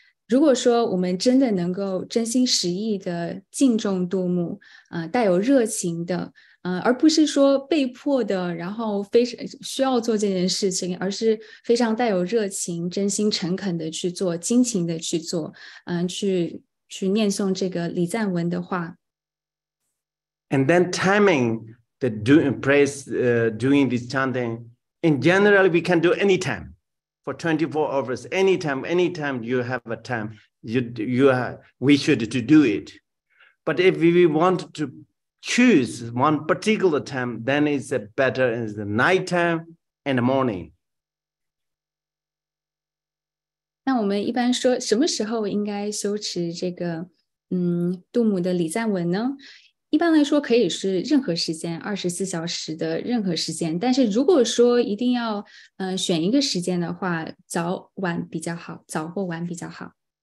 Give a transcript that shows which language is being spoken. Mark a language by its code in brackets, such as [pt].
[zh] 如果说我们真的能够真心实意的敬重度母，带有热情的，而不是说被迫的，然后非常需要做这件事情，而是非常带有热情、真心诚恳的去做，精勤的去做，去念诵这个礼赞文的话。 [en] And then timing the praise, doing this chanting, in general, we can do anytime for 24 hours, anytime you have a time, we should to do it. But if we want to choose one particular time, then it's better in the nighttime and the morning. [zh] 那我们一般说什么时候应该修持这个度母的礼赞文呢？一般来说可以是任何时间，24小时的任何时间。但是如果说一定要选一个时间的话，早晚比较好，早或晚比较好。